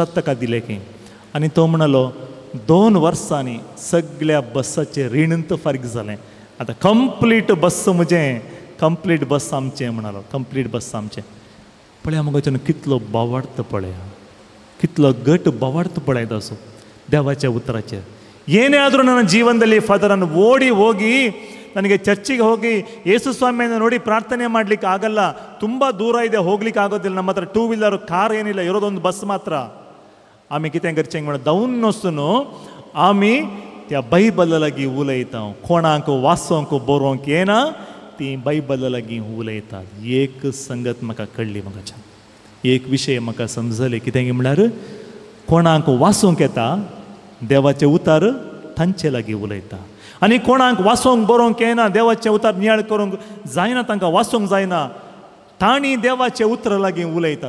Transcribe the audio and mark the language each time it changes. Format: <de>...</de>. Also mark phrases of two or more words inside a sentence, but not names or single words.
<kok>ताका दिलें की आनी तो म्हणलो 2 वर्सांनी सगळ्या बसाचें रीण फारीक जालें आतां</kok> <en>complete bus</en> <kok>म्हजें कंप्लीट बस आमचें म्हणलो कंप्लीट बस आमचें पळया मगो कितलो बावार्थ पळया कितलो गट बावार्थ पळयता असो</kok> <kn>ದೇವಾಚೆ ಉತ್ತರಕ್ಕೆ ಏನೇ ಆದರೂ ನನ್ನ ಜೀವನದಲ್ಲಿ ಫಾದರ್ ನಾನು ಓಡಿ ಹೋಗಿ ನನಗೆ ಚರ್ಚಿಗೆ ಹೋಗಿ ಯೇಸು ಸ್ವಾಮಿಯನ್ನು ನೋಡಿ ಪ್ರಾರ್ಥನೆ ಮಾಡಲಿಕ್ಕೆ ಆಗಲ್ಲ, ತುಂಬ ದೂರ ಇದೆ, ಹೋಗ್ಲಿಕ್ಕೆ ಆಗೋದಿಲ್ಲ, ನಮ್ಮ ಹತ್ರ 2 ವೀಲರ್ ಕಾರ್ ಏನಿಲ್ಲ, ಇರೋದೊಂದು ಬಸ್ ಮಾತ್ರ.</kn> <kok>आम्ही कितें करचें म्हणून धांवून नासतना आमी त्या बायबला लागीं उलयता, कोणाक वाचोंक बरोवंक येना ती बायबला लागीं उलयतात. एक संगत म्हाका कळ्ळी, म्हाका एक विशय म्हाका समजले, कितें म्हळ्यार कोणाक वाचोंक येता देवाचे उतार तांचे लागीं उलयता, आनी कोणाक वाचोंक बरोवंक येना, देवाचे उतार नियाळ करूंक जायना, तांकां वाचोंक जायना, तांणी देवाचे उतर लागीं उलयतात.</kok>